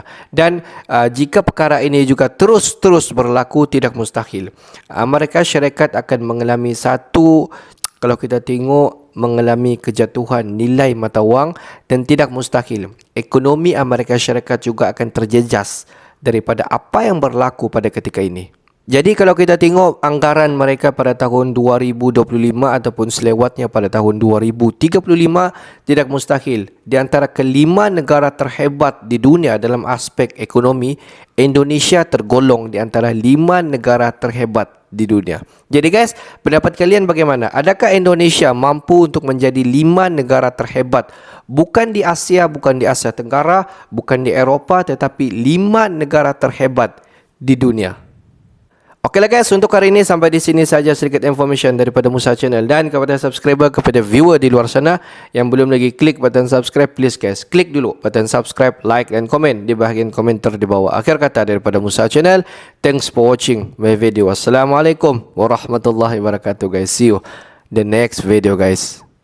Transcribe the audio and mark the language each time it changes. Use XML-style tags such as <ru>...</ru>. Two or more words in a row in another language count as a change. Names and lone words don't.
<ms>Dan jika perkara ini juga terus berlaku, tidak mustahil Amerika Syarikat akan mengalami satu, kalau kita tengok, mengalami kejatuhan nilai mata wang, dan tidak mustahil ekonomi Amerika Syarikat juga akan terjejas daripada apa yang berlaku pada ketika ini. Jadi kalau kita tengok anggaran mereka pada tahun 2025 ataupun selewatnya pada tahun 2035, tidak mustahil di antara kelima negara terhebat di dunia dalam aspek ekonomi, Indonesia tergolong di antara 5 negara terhebat di dunia. Jadi guys, pendapat kalian bagaimana? Adakah Indonesia mampu untuk menjadi 5 negara terhebat? Bukan di Asia, bukan di Asia Tenggara, bukan di Eropah, tetapi 5 negara terhebat di dunia. Okeylah guys, untuk hari ini sampai di sini saja sedikit information daripada Musa Channel. Dan kepada subscriber, kepada viewer di luar sana yang belum lagi klik</ms> <en>button subscribe, please guys,</en> <ms>klik dulu</ms> <en>button subscribe,</en> <ms>like dan komen di bahagian komentar di bawah. Akhir kata daripada</ms> <en>Musa Channel, thanks for watching my video.</en> <ar>والسلام عليكم ورحمة الله وبركاته guys.</ar> <en>See you the next video guys.</en>